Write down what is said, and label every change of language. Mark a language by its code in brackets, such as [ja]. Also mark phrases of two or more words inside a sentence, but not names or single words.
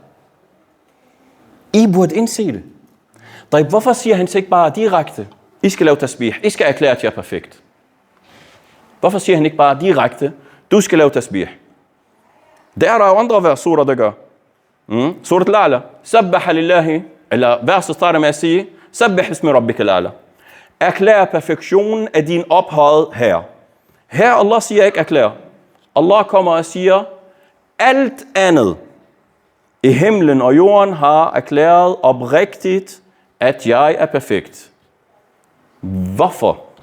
[da] I burde indse det. Hvorfor siger han så ikke bare direkte, I skal lave tasbih, I skal erklære, at jeg er perfekt? Hvorfor siger han ikke bare direkte, du skal lave tasbih? Det er der jo andre vers, surer, der gør. [ar] سورة الأعلى، سبح لله, [da] eller verset starter med at sige, [ar] سبح اسم ربك الأعلى. [da] Erklær perfektionen af din ophøjede Herre. Her Allah siger ikke erklær. Allah kommer og siger, alt andet i himlen og jorden har erklæret oprigtigt, at jeg er perfekt. Hvorfor?